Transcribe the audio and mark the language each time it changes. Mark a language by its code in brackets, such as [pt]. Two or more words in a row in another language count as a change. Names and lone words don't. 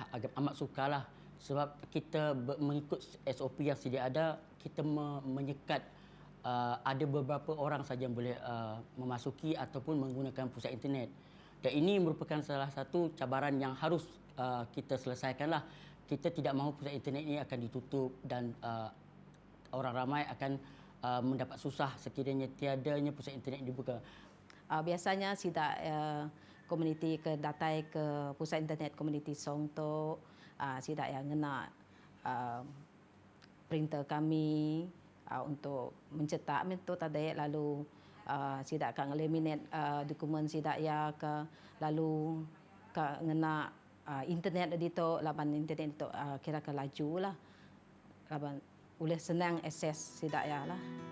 [ms] agak amat sukarlah, sebab kita mengikut SOP yang sedia ada, kita menyekat ada beberapa orang saja yang boleh memasuki ataupun menggunakan pusat internet. Dan ini merupakan salah satu cabaran yang harus kita selesaikanlah. Kita tidak mahu pusat internet ini akan ditutup dan orang ramai akan mendapat susah sekiranya tiadanya pusat internet dibuka. [iba] Biasanya sidak komuniti ke datai ke pusat internet komuniti Song tu sidak yang ngena printer kami untuk mencetak itu tadi, lalu sidak akan laminate dokumen sidak ya ke, lalu ke ngena internet di tu, laban internet itu kira ke laju lah, laban boleh senang akses sidak ya lah.